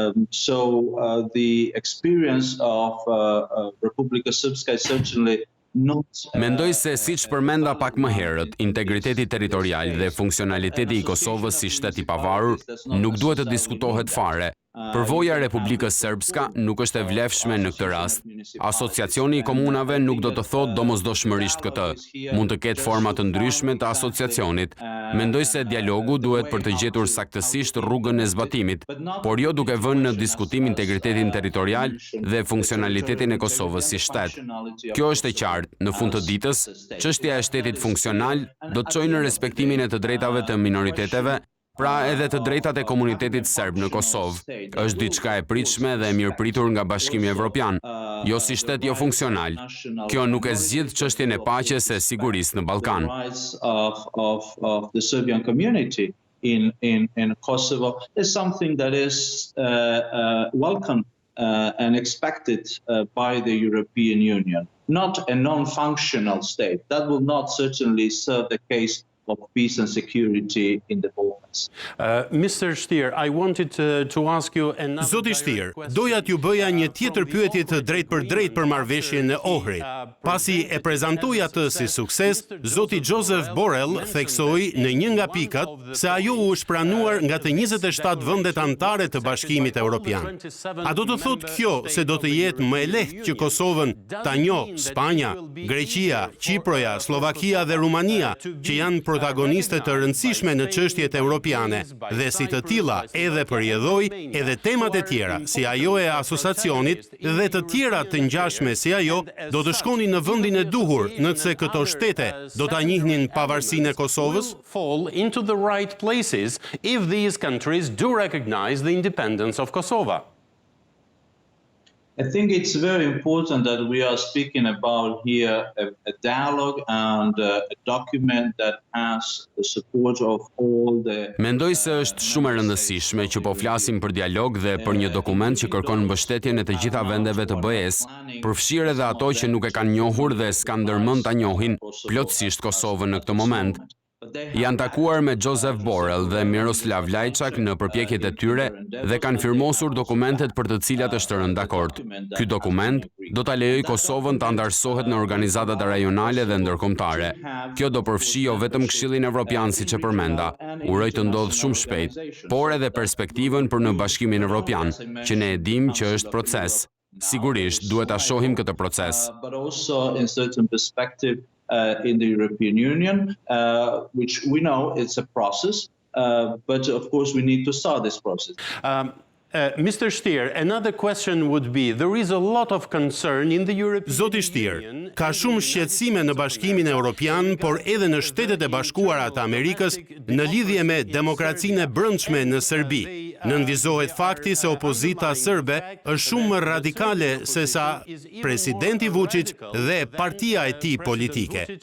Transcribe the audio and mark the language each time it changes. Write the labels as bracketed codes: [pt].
[en] So the experience of Republika Srpska is certainly [sq] Mendoj se siç përmenda pak më herët, integriteti territorial dhe funksionaliteti i Kosovës si shtet i pavarur nuk duhet të diskutohet fare. Përvoja e Republikës Srpska nuk është e vlefshme në këtë rast. Asociacioni i komunave nuk do të thotë domosdoshmërisht këtë. Mund të ketë forma të ndryshme të asociacionit. Mendoj se dialogu duhet për të gjetur saktësisht rrugën e zbatimit, por jo duke vënë në diskutim integritetin territorial dhe funksionalitetin e Kosovës si shtet. Kjo është e qartë. Në fund të ditës, çështja e shtetit funksional do të çojë në respektimin e të drejtave të minoriteteve, pra edhe të drejtat e komunitetit serb në Kosovë. Është diçka e pritshme dhe e mirëpritur nga Bashkimi Evropian, jo si shtet jo funksional. Kjo nuk e zgjidh çështjen e paqes e sigurisë në Ballkan. [en] Of the Serbian community in Kosovo is something that is welcome and expected by the European Union. Not a non-functional state. That will not certainly serve the case peace and security in the Balkans. Mr. Stier, I wanted to ask you another. [sq] Zoti Stier, doja t'ju bëja një tjetër pyetje të drejt për marrëveshjen e Ohrit. Pasi e prezantoi atë si sukses, zoti Joseph Borrell theksoi në një nga pikat se ajo u është pranuar nga të 27 vendet anëtare të Bashkimit Evropian. A do të thotë kjo se do të jetë më e lehtë që Kosovën ta njohë Spanja, Greqia, Çiproja, Slovakia dhe Rumania, që janë protagoniste të rëndësishme në çështjet evropiane, dhe si të tilla edhe përjedhoi edhe temat e tjera, si ajo e asociacionit dhe të tjera të ngjashme si ajo, do të shkonin në vendin e duhur, nëse këto shtete do ta njihnin pavarësinë e Kosovës? [en] Fall into the right places if these countries do recognize the independence of Kosovo. I think it's very important that we are speaking about here a dialogue and a document that has the support of all the... [sq] Mendoj se është shumë e rëndësishme që po flasim për dialog dhe për një dokument që kërkon mbështetjen e të gjitha vendeve të BE-s, përfshirë edhe ato që nuk e kanë njohur dhe s'kan ndërmend ta njohin plotësisht Kosovën në këtë moment. Janë takuar me Joseph Borrell dhe Miroslav Lajçak në përpjekjet e tyre dhe kanë firmosur dokumentet për të cilat është rënë dakord. Ky dokument do ta lejojë Kosovën të anëtarësohet në organizatat rajonale dhe ndërkombëtare. Kjo do përfshi jo vetëm Këshillin Evropian siç e përmenda, uroj të ndodhë shumë shpejt, por edhe perspektivën për në Bashkimin Evropian, që ne e dimë që është proces. Sigurisht duhet ta shohim këtë proces. [en] But also in certain perspective in the European Union, which we know it's a process, but of course we need to start this process. Mr. Stier, another question would be, there is a lot of concern in the European [sq] Zoti Stier, ka shumë shqetësime në Bashkimin Evropian, por edhe në Shtetet e Bashkuara të Amerikës në lidhje me demokracinë e brendshme në Serbi. Nënvizohet fakti se opozita serbe është shumë më radikale se sa presidenti Vučić dhe partia e tij politike.